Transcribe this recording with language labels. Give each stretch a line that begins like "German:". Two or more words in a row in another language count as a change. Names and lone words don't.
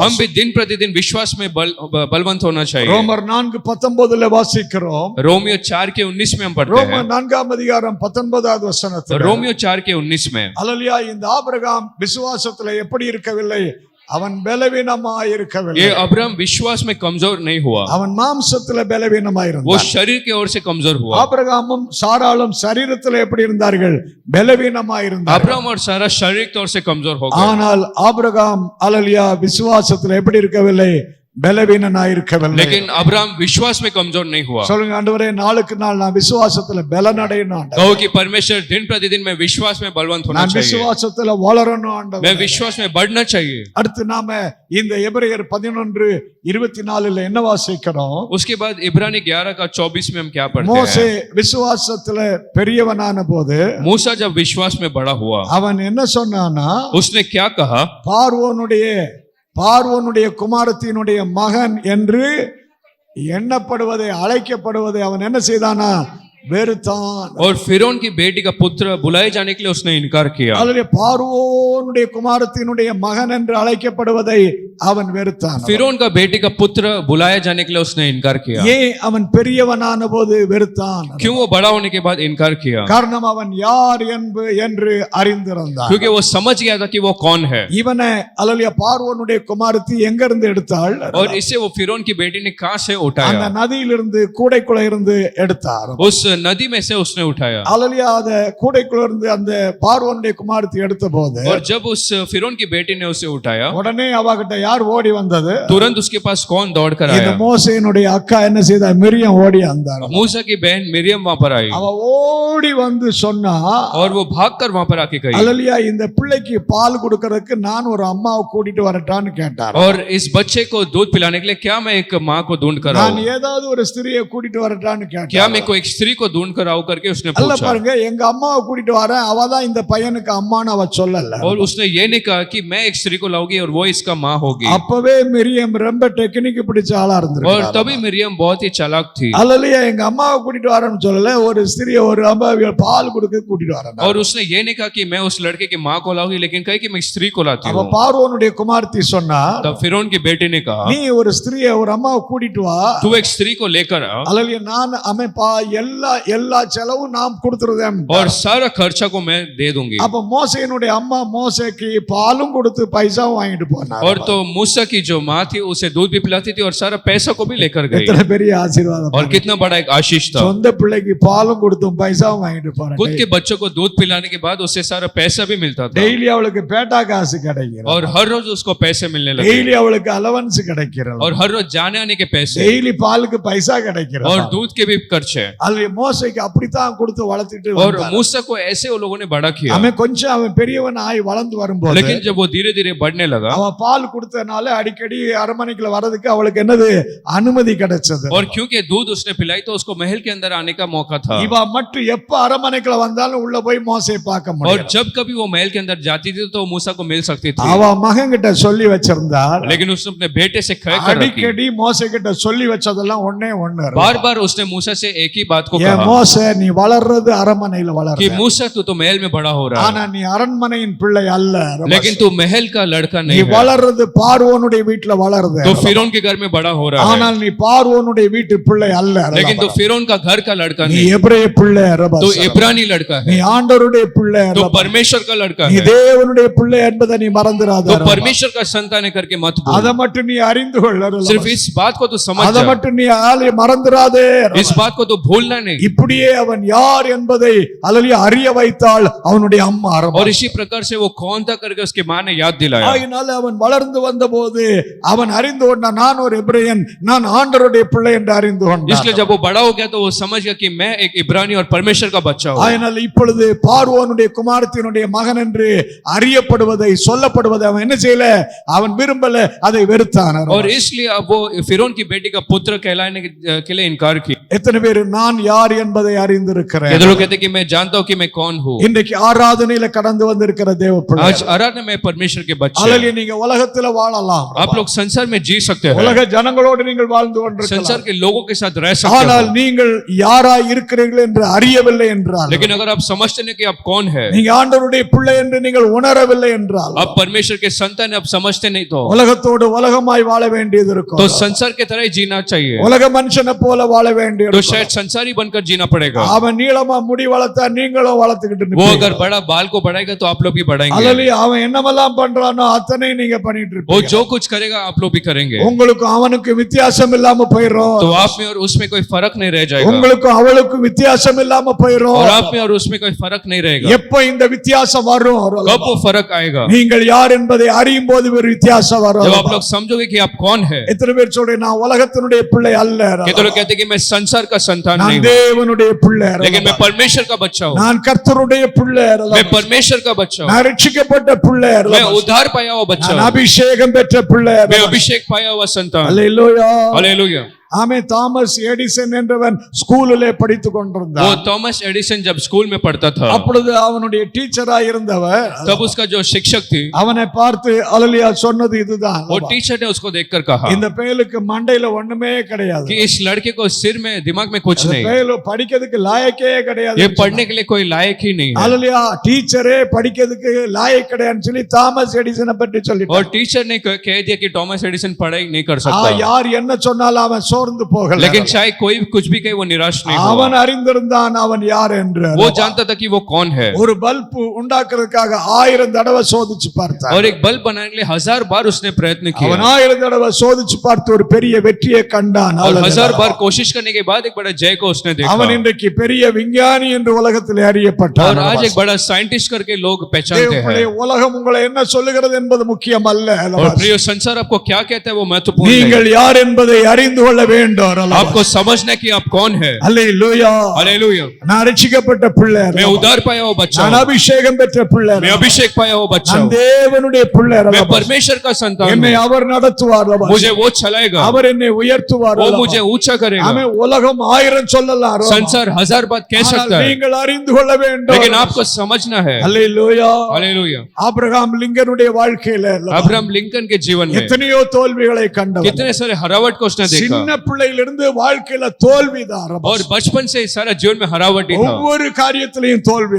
Hindi: हम भी दिन प्रतिदिन विश्वास में बलवंत होना चाहिए.
Tamil: ரோமர் 4:19 வாசிக்கிறோம்.
Hindi: रोमियो 4 के 19 में हम पढ़ते
Tamil: ரோமர்
Hindi: हैं.
Tamil: 4 அதிகாரம் 19வது வசனத்தில்
Hindi: रोमियो 4 के 19 में
Tamil: அல்லேலூயா. இந்த ஆபிரகாம் விசுவாசத்துல எப்படி இருக்கவில்லை, அவன் பலவீனமாய் இருக்கவில்லை.
Hindi: ये अब्राहम विश्वास में कमजोर नहीं हुआ,
Tamil: அவன் மாம்சத்துல பலவீனமாய்
Hindi: वो
Tamil: இருந்தான்.
Hindi: शरीर की ओर से कमजोर हुआ.
Tamil: ஆபிரகாமும் சாராளும் சரீரத்துல எப்படி இருந்தார்கள், பலவீனமாய் இருந்தார்கள்.
Hindi: अब्राहम और सारा शारीरिक तौर से कमजोर हो गए.
Tamil: ஆனால் ஆபிரகாம் அல்லேலூயா விசுவாசத்துல எப்படி இருக்கவில்லை, பலவீனனாய் இருக்கவில்லை.
Hindi: लेकिन अब्राहम विश्वास में कमजोर नहीं हुआ.
Tamil: சொல்லுங்க ஆண்டவரே, நாளுக்கு நாள் நான் விசுவாசத்துல பலனடையணும் ஆண்டவரே.
Hindi: कहो कि परमेश्वर दिन प्रतिदिन में विश्वास में बलवंत होना
Tamil: நான்
Hindi: चाहिए,
Tamil: விசுவாசத்துல வளரணும்
Hindi: मैं
Tamil: ஆண்டவரே.
Hindi: विश्वास में बढ़ना चाहिए.
Tamil: அடுத்து நாம இந்த எபிரேயர் 11:24 என்ன வாசிக்கிறோம்.
Hindi: उसके बाद इब्रानी 11 का 24 में हम क्या पढ़ते
Tamil: மோசே
Hindi: हैं.
Tamil: விசுவாசத்துல பெரியவனான போது
Hindi: मूसा जब विश्वास में बड़ा हुआ,
Tamil: அவன் என்ன சொன்னானா,
Hindi: उसने क्या कहा,
Tamil: பார்வோனுடைய குமாரத்தினுடைய மகன் என்று எண்ணப்படுவதை அழைக்கப்படுவதை அவன் என்ன செய்தானா, வெறுத்தான்.
Hindi: और फिरौन की बेटी का पुत्र बुलाए जाने के लिए उसने इनकार किया.
Tamil: அல்லது பார்வோனுடைய குமாரத்தினுடைய மகன் என்று அழைக்கப்படுவதை அவன் வெறுத்தான்.
Hindi: फिरौन का बेटी का पुत्र बुलाए जाने के लिए उसने इनकार किया.
Tamil: ஏன் அவன் பெரியவனான போது வெறுத்தான்?
Hindi: क्यों वो बड़ा होने के बाद इनकार किया?
Tamil: காரணம் அவன் யார் என்று அறிந்திருந்தான்.
Hindi: क्योंकि वो समझ गया था कि वो कौन है.
Tamil: இவனை அல்லது பார்வோனுடைய குமாரத்தி எங்க இருந்து எடுத்தாள்,
Hindi: और इससे वो फिरौन की बेटी ने कहां से
Tamil: அந்த
Hindi: उठाया,
Tamil: நதியிலிருந்து கூடைக்குள்ள இருந்து எடுத்தார்.
Hindi: उस नदी में से उसने उठाया.
Tamil: அல்லது அத கூடைக்குள்ள இருந்து அந்த பார்வோனுடைய குமாரத்தி எடுத்த போது
Hindi: और जब उस फिरौन की बेटी ने उसे उठाया,
Tamil: உடனே அவகிட்ட யார் ஓடி வந்தது,
Hindi: तुरंत उसके पास कौन दौड़ कर
Tamil: இந்த
Hindi: आया,
Tamil: மோசேயினுடைய அக்கா என்ன செய்தா, மிரியம் ஓடி வந்தார்.
Hindi: मूसा की बहन मिरियम वहां पर आई
Tamil: அவ ஓடி வந்து சொன்னா,
Hindi: और वो भागकर वहां पर आके कही,
Tamil: அல்லேலூயா, இந்த பிள்ளைக்கு பால் கொடுக்கறதுக்கு நான் ஒரு அம்மாவை கூட்டிட்டு வரட்டான்னு கேட்டார்.
Hindi: और इस बच्चे को दूध पिलाने के लिए क्या मैं एक माँ को ढूंढ कर
Tamil: நான்
Hindi: आऊं,
Tamil: ஏதாவது ஒரு ஸ்திரியை கூட்டிட்டு வரட்டான்னு
Hindi: क्या
Tamil: கேட்டார்.
Hindi: मैं कोई एक स्त्री को ढूंढ कर आऊं करके उसने
Tamil: அல்ல
Hindi: पूछा.
Tamil: பாருங்க, எங்க அம்மாவை கூட்டிட்டு வரேன், அவதான் இந்த பையனுக்கு அம்மான்னு அவ சொல்லல.
Hindi: और उसने ये नहीं कहा कि मैं एक स्त्री को लाऊंगी और वो इसका माँ होगी.
Tamil: அப்பவே மிரியம் ரொம்ப டெக்னிக் பிடிச்ச ஆளா
Hindi: और
Tamil: இருந்திருக்காரு.
Hindi: तभी मिरियम बहुत ही चालाक थी,
Tamil: அல்லேலூயா, எங்க அம்மாவை கூட்டிட்டு வரேன்னு சொல்லல, ஒரு ஸ்திரியை ஒரு அம்மாவை பால் கொடுக்க கூட்டிட்டு வரேன்.
Hindi: और उसने ये नहीं कहा कि मैं उस लड़के की माँ को लाऊंगी, लेकिन कही कि मैं स्त्री को लाती
Tamil: அவ
Hindi: हूँ.
Tamil: பார்வோனுடைய குமாரத்தி சொன்னா,
Hindi: तब फिरौन की बेटी ने कहा,
Tamil: நீ ஒரு ஸ்திரியை ஒரு அம்மாவை கூட்டிட்டு வா,
Hindi: तू एक स्त्री को लेकर आ
Tamil: அல்லேலூயா, நான் அமைப்பா எல்லா செலவும் நாம் கொடுத்துருதேன்.
Hindi: और सारा खर्चा को मैं दे दूंगी.
Tamil: அப்ப மோசேயினுடைய அம்மா மோசேக்கு பாலும் கொடுத்து பைசாவும் வாங்கிட்டு போனார்.
Hindi: और तो मूसा की जो माँ थी उसे दूध भी पिलाती थी और सारा पैसा को भी लेकर गई.
Tamil: எத்தனை பெரிய ஆசீர்வாதம்.
Hindi: और कितना बड़ा एक आशीष था.
Tamil: சொந்த பிள்ளைக்கு பாலும் கொடுத்தும் பைசாவும் வாங்கிட்டு போறேன்.
Hindi: खुद के बच्चों को दूध पिलाने के बाद उससे सारा पैसा भी मिलता था,
Tamil: டெய்லி அவளுக்கு பேட்டா காசு கிடைக்கிறது.
Hindi: और हर रोज उसको पैसे मिलने लगे,
Tamil: டெய்லி அவளுக்கு அலவன்ஸ் கிடைக்கிறது.
Hindi: और हर रोज जाने आने के पैसे,
Tamil: டெய்லி பாலுக்கு பைசா கிடைக்கிறது.
Hindi: और दूध के भी खर्चे.
Tamil: அல்ல மோசைக்கு அப்படித்தான் கொடுத்து வளர்த்துட்டு
Hindi: और
Tamil: வந்தார்.
Hindi: मूसा को ऐसे वो लोगों ने बड़ा किया।
Tamil: அவன் கொஞ்சம் அவன் பெரியவன் ஆகி வளர்ந்து வரும்போது
Hindi: लेकिन जब वो धीरे धीरे बढ़ने लगा
Tamil: அவன் பால் கொடுத்தனால அடிக்கடி அரண்மனைக்குள்ள வர்றதுக்கு அவளுக்கு என்னது அனுமதி கிடைச்சது.
Hindi: और क्योंकि दूध उसने पिलाई तो उसको महल के अंदर आने का मौका था।
Tamil: இவ மட்டும் எப்ப அரண்மனைக்குள்ள வந்தாலும் உள்ள போய் மோசையை பார்க்க
Hindi: और
Tamil: முடியும்.
Hindi: जब कभी वो महल के अंदर जाती थी तो मूसा को मिल सकती थी।
Tamil: அவ மகன் கிட்ட சொல்லி வச்சிருந்தார்.
Hindi: लेकिन उसने अपने बेटे से कह कर रखी।
Tamil: அடிக்கடி மோசை கிட்ட சொல்லி வச்சதெல்லாம் ஒண்ணே ஒண்ணு.
Hindi: बार बार उसने मूसा से एक ही बात को
Tamil: ஏ
Hindi: कहा
Tamil: மோசே நீ வளர்றது அரண்மனையில
Hindi: कि
Tamil: வளர்ற.
Hindi: मूसा तू तो महल में बड़ा हो रहा
Tamil: ஆனா நீ அரண்மனையின் பிள்ளை அல்ல.
Hindi: है लेकिन तू महल का लड़का
Tamil: நீ
Hindi: नहीं है।
Tamil: வளர்றது பார்வோனுடைய வீட்டுல வளருது.
Hindi: तो फिरौन के घर में बड़ा हो रहा है
Tamil: ஆனால் நீ பார்வோனுடைய வீட்டு பிள்ளை அல்ல.
Hindi: लेकिन तू फिरौन का घर का लड़का
Tamil: நீ
Hindi: नहीं,
Tamil: எபிரேய பிள்ளை.
Hindi: तू इब्रानी लड़का
Tamil: நீ
Hindi: है,
Tamil: ஆண்டவருடைய பிள்ளை.
Hindi: तो परमेश्वर का लड़का
Tamil: நீ
Hindi: है,
Tamil: தேவனுடைய பிள்ளை என்பதை நீ மறந்துடாத.
Hindi: तो परमेश्वर का संतान है करके मत
Tamil: அத
Hindi: भूल।
Tamil: மட்டும் நீ அறிந்து கொள்ள.
Hindi: सिर्फ इस बात को तू समझ
Tamil: அத
Hindi: जा,
Tamil: மட்டும் நீ மறந்துடாதே.
Hindi: इस बात को तू भूलना नहीं।
Tamil: இப்படியே அவன் யார் என்பதை அல்லது அறிய வைத்தால் அவனுடைய அம்மா
Hindi: और इसी प्रकार से वो कौन था करके उसकी माँ ने याद दिलाया।
Tamil: ஆகினால அவன் வளர்ந்து வந்தபோது அவன் அறிந்து கொண்டான் நான் ஒரு எபிரேயன், நான் ஆண்டவருடைய பிள்ளை என்று அறிந்து கொண்டான்.
Hindi: इसलिए जब वो बड़ा हो गया तो वो समझ गया कि मैं एक इब्रानी और परमेश्वर का बच्चा हूँ।
Tamil: ஆகினால இப்பொழுது பார்வோனுடைய குமாரத்தினுடைய மகன் என்று அறியப்படுவதை சொல்லப்படுவதை அவன் என்ன செய்யல, அவன் விரும்பல, அதை வெறுத்தான்.
Hindi: और इसलिए अब वो फिरौन की बेटी का पुत्र कहलाने के लिए इनकार किया।
Tamil: எத்தனை பேர் நான் யார் என்பதை அறிந்திருக்கிறேன்?
Hindi: ये लोग कहते हैं कि मैं जानता हूँ कि मैं कौन हूँ।
Tamil: இன்றைக்கு ஆராதனையில கடந்து வந்திருக்கிற தேவ பிள்ளை,
Hindi: आज आराधना में परमेश्वर के बच्चे हैं।
Tamil: அல்லது நீங்க உலகத்துல வாழலாம்,
Hindi: आप लोग संसार में जी सकते हैं,
Tamil: உலக ஜனங்களோடு நீங்கள் வாழ்ந்து கொண்டிருக்கலாம்.
Hindi: संसार के लोगों के साथ रह सकते
Tamil: ஆனால்
Hindi: हैं,
Tamil: நீங்கள் யாராய் இருக்கிறீர்கள் என்று அறியவில்லை என்றால்,
Hindi: लेकिन अगर आप समझते नहीं कि आप कौन है,
Tamil: நீங்க ஆண்டவருடைய பிள்ளை என்று நீங்கள் உணரவில்லை என்றால்,
Hindi: आप परमेश्वर के संतान आप समझते नहीं तो
Tamil: உலகத்தோடு உலகமாய் வாழ வேண்டியது இருக்கும்.
Hindi: तो संसार के तरह ही जीना चाहिए,
Tamil: உலக மனுஷனை போல வாழ வேண்டியது
Hindi: तो
Tamil: இருக்கும்.
Hindi: शायद संसारी बनकर जीना पड़ेगा।
Tamil: அவன் நீளமா முடி வளர்த்தா நீங்களும் வளர்த்துக்கிட்டு
Hindi: वो
Tamil: இருப்பீங்க.
Hindi: अगर बड़ा बाल को बढ़ाएगा तो आप लोग भी बढ़ाएंगे,
Tamil: அல்லது அவன் என்னமெல்லாம் பண்றானோ அத்தனை நீங்க பண்ணிட்டு
Hindi: वो
Tamil: இருப்பீங்க.
Hindi: जो कुछ करेगा आप लोग भी करेंगे,
Tamil: உங்களுக்கும் அவனுக்கும் வித்தியாசம் இல்லாம போயிடும்.
Hindi: तो आप में और उसमें कोई फर्क नहीं रह जाएगा,
Tamil: உங்களுக்கும் அவளுக்கும் வித்தியாசம் இல்லாம போயிடும்.
Hindi: और आप में और उसमें कोई फर्क नहीं रहेगा।
Tamil: எப்ப இந்த வித்தியாசம் வரும்?
Hindi: कब वो फर्क आएगा?
Tamil: நீங்கள் யார் என்பதை அறியும் போது ஒரு வித்தியாசம் வரும்.
Hindi: जब आप लोग समझोगे कि आप कौन है।
Tamil: எத்தனை பேர் சொல்றேன் நான் உலகத்தினுடைய பிள்ளை அல்ல,
Hindi: कहते लोग कहते हैं कि मैं संसार का संतान
Tamil: நான்
Hindi: नहीं हूँ,
Tamil: தேவனுடைய பிள்ளை,
Hindi: लेकिन मैं परमेश्वर का बच्चा हूँ,
Tamil: நான் கர்த்தருடைய பிள்ளை,
Hindi: मैं परमेश्वर का बच्चा हूँ,
Tamil: நான் ரட்சிக்கப்பட்ட பிள்ளை,
Hindi: मैं उद्धार पाया हुआ बच्चा
Tamil: நான்
Hindi: हूँ,
Tamil: அபிஷேகம் பெற்ற பிள்ளை.
Hindi: मैं अभिषेक पाया हुआ संतान।
Tamil: அல்லேலூயா.
Hindi: हालेलुया।
Tamil: ஆமே. தாமஸ் எடிசன் என்றவன் ஸ்கூலிலே படித்துக்
Hindi: वो
Tamil: கொண்டிருந்தான்.
Hindi: थॉमस एडिसन जब स्कूल में पढ़ता था
Tamil: அப்பொழுது அவனுடைய டீச்சரா இருந்தவர்
Hindi: तब उसका जो शिक्षक थी
Tamil: அவனை பார்த்து அல்லேலூயா சொன்னது இதுதான்,
Hindi: वो टीचर ने उसको देखकर कहा
Tamil: இந்த பயலுக்கு மண்டையில ஒண்ணுமே கிடையாது,
Hindi: कि इस लड़के को सिर में दिमाग में कुछ नहीं,
Tamil: பயலு படிக்கிறதுக்கு லாயக்கே கிடையாது,
Hindi: ये पढ़ने के लिए कोई लायक ही नहीं है,
Tamil: அல்லேலூயா. டீச்சரே படிக்கிறதுக்கு லாயக் கிடையாதுன்னு சொல்லி தாமஸ் எடிசனை பற்றி சொல்லிட்டான்.
Hindi: और टीचर ने कह दिया कि थॉमस एडिसन पढ़ाई नहीं कर सकता,
Tamil: யார் என்ன சொன்னாலும் அவன் சோர்ந்து போகல.
Hindi: लेकिन चाहे कोई कुछ भी कहे वो निराश नहीं हुआ।
Tamil: அவன் அறிந்திருந்தான் அவன் யார் என்று.
Hindi: वो जानता था कि वो कौन है,
Tamil: ஒரு பல்ப் உண்டாக்குறதுக்காக 1000 தடவை சோதிச்சு பார்த்தான்.
Hindi: और एक बल्ब बनाने के लिए 1000 बार उसने प्रयत्न किया,
Tamil: அவன் 1000 தடவை சோதிச்சு பார்த்து ஒரு பெரிய வெற்றியை கண்டான்.
Hindi: और 1000 बार कोशिश करने के बाद एक बड़ा जय को उसने
Tamil: அவன்
Hindi: देखा,
Tamil: இன்றைக்கு பெரிய விஞ்ஞானி என்று உலகத்தில் அறியப்பட்டான்.
Hindi: और आज एक बड़ा साइंटिस्ट करके लोग पहचानते हैं।
Tamil: தேவனுடைய உலகம் உங்களை என்ன சொல்லுகிறது என்பது முக்கியம் அல்ல.
Hindi: और प्रिय संसार आपको क्या कहता है वो महत्वपूर्ण
Tamil: நீங்கள்
Hindi: नहीं,
Tamil: யார் என்பதை அறிந்து கொள்ள வேண்டும்.
Hindi: आपको समझना कि आप कौन है।
Tamil: அல்லேலூயா.
Hindi: हालेलुया।
Tamil: நான் ரட்சிக்கப்பட்ட பிள்ளை,
Hindi: मैं उद्धार पाया हुआ बच्चा
Tamil: நான்
Hindi: हूँ,
Tamil: अभिषेகம் பெற்ற பிள்ளை,
Hindi: मैं अभिषेक पाया हुआ बच्चा
Tamil: நான்
Hindi: हूँ,
Tamil: தேவனுடைய பிள்ளை,
Hindi: मैं परमेश्वर का संतान
Tamil: என்னை
Hindi: हूँ,
Tamil: அவர் நடத்துவார்,
Hindi: मुझे वो चलाएगा,
Tamil: அவர் என்னை உயர்த்துவார்,
Hindi: वो मुझे ऊंचा करेगा।
Tamil: அவன் உலகம் 1000 சொல்லலாம்,
Hindi: संसार 1000 बात कह
Tamil: ஆனால்
Hindi: सकता है,
Tamil: நீங்கள் அறிந்து கொள்ள வேண்டும்.
Hindi: लेकिन आपको समझना है।
Tamil: அல்லேலூயா.
Hindi: हालेलुया।
Tamil: ஆபிரகாம் லிங்கனுடைய வாழ்க்கையில
Hindi: अब्राहम लिंकन के जीवन में
Tamil: எத்தனையோ தோல்விகளை கண்டவர்.
Hindi: कितने सारे हरावट को उसने देखा,
Tamil: சின்ன பிள்ளையிலிருந்து வாழ்க்கையில தோல்விதான்.
Hindi: और बचपन से ही सारा जीवन में हरावट ही था,
Tamil: ஒவ்வொரு காரியத்திலையும் தோல்வி.